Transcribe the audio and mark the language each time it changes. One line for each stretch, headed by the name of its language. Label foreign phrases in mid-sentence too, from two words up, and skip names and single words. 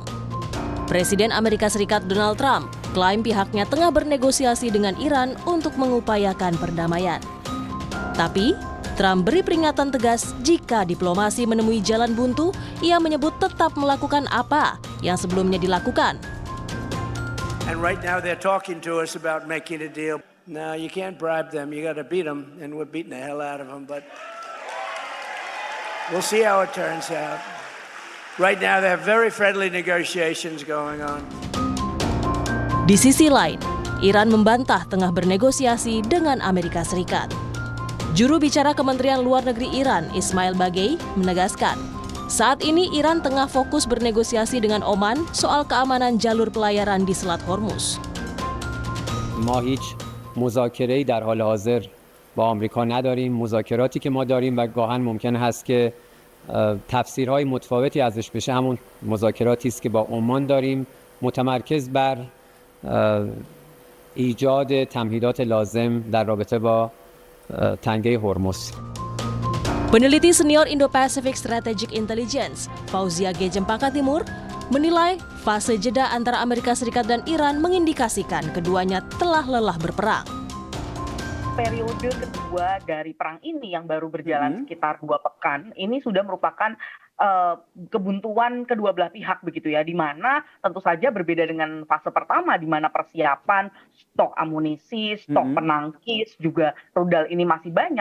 Indonesian: Presiden Amerika Serikat Donald Trump klaim pihaknya tengah bernegosiasi dengan Iran untuk mengupayakan perdamaian. Tapi, Trump beri peringatan tegas jika diplomasi menemui jalan buntu, ia menyebut tetap melakukan apa yang sebelumnya dilakukan.
English: And right now they're talking to us about making a deal. No, you can't bribe them. You got to beat them, and we're beating the hell out of them. But we'll see how it turns out. Right now, they have very friendly negotiations going on.
Indonesian: Di sisi lain, Iran membantah tengah bernegosiasi dengan Amerika Serikat. Juru bicara Kementerian Luar Negeri Iran, Ismail Bagei, menegaskan, saat ini Iran tengah fokus bernegosiasi dengan Oman soal keamanan jalur pelayaran di Selat Hormuz.
Persian: ما هیچ مذاکره‌ای در حال حاضر با آمریکا نداریم. مذاکراتی که ما داریم و گاهن ممکن هست که تفسیرهای متفاوتی ازش بشه همون مذاکراتی است که با عمان داریم، متمرکز بر ایجاد تمهیدات لازم در رابطه با تنگه هرمز.
Indonesian: Peneliti senior Indo-Pacific Strategic Intelligence, Fauzia G. Cempaka Timur, menilai fase jeda antara Amerika Serikat dan Iran mengindikasikan keduanya telah lelah berperang. Periode kedua dari perang ini yang baru berjalan sekitar 2 pekan, ini sudah merupakan kebuntuan kedua belah pihak begitu ya, di mana tentu saja berbeda dengan fase pertama di mana persiapan stok amunisi, stok penangkis juga rudal ini masih banyak.